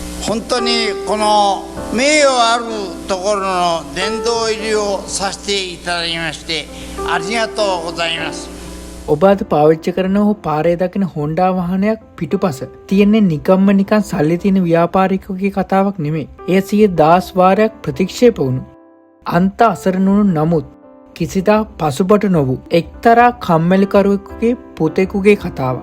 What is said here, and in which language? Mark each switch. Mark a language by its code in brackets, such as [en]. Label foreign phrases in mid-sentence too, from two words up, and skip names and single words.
[ja] 本当にこの名誉あるところの殿堂入りをさせていただきましてありがとうございます。 [si] ඔබ අද පාවිච්චි කරන හෝ පාරේ දකින හොන්ඩා වාහනයක් පිටුපස තියෙන්නේ නිකම්ම නිකන් සල්ලි තියෙන ව්‍යාපාරිකයෙකුගේ කතාවක් නෙමෙයි. එය 100,000 වාරයක් ප්‍රතික්ෂේප වුණු අන්ත අසරණුණු නමුත් කිසිදා පසුබට නොවූ එක්තරා කම්මැලිකරුවෙකුගේ පුතෙකුගේ කතාවක්.